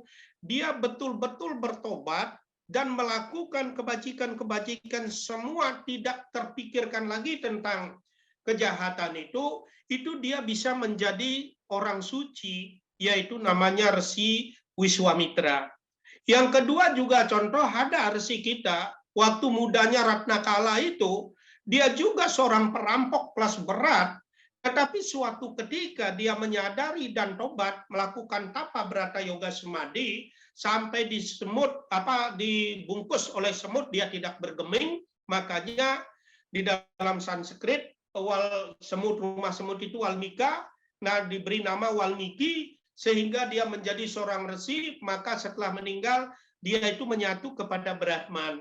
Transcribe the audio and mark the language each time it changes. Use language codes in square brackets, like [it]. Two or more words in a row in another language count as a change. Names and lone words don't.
[id] Dia betul-betul bertobat dan melakukan kebajikan-kebajikan semua, tidak terpikirkan lagi tentang kejahatan itu dia bisa menjadi orang suci, yaitu namanya Resi Wiswamitra. Yang kedua juga contoh ada resi kita, waktu mudanya Ratnakala itu, dia juga seorang perampok kelas berat, tetapi suatu ketika dia menyadari dan tobat, melakukan tapa brata yoga samadhi, sampai di semut, dibungkus oleh semut, dia tidak bergeming, makanya di dalam Sanskrit, rumah semut itu Walmika, nah diberi nama Walmiki, sehingga dia menjadi seorang resi, maka setelah meninggal, dia itu menyatu kepada Brahman.